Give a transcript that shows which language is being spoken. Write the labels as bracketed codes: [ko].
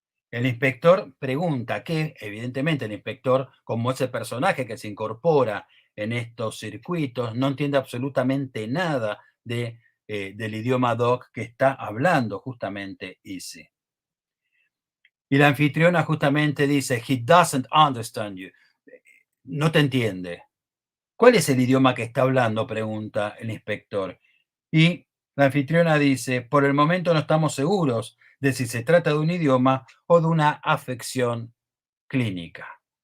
[es] El inspector pregunta que, evidentemente, el inspector, como ese personaje que se incorpora en estos circuitos, no entiende absolutamente nada del idioma Dog que está hablando justamente Easy. Y la anfitriona justamente dice, [en] he doesn't understand you. [es] No te entiende. ¿Cuál es el idioma que está hablando? Pregunta el inspector. Y la anfitriona dice, por el momento no estamos seguros de si se trata de un idioma o de una afección clínica.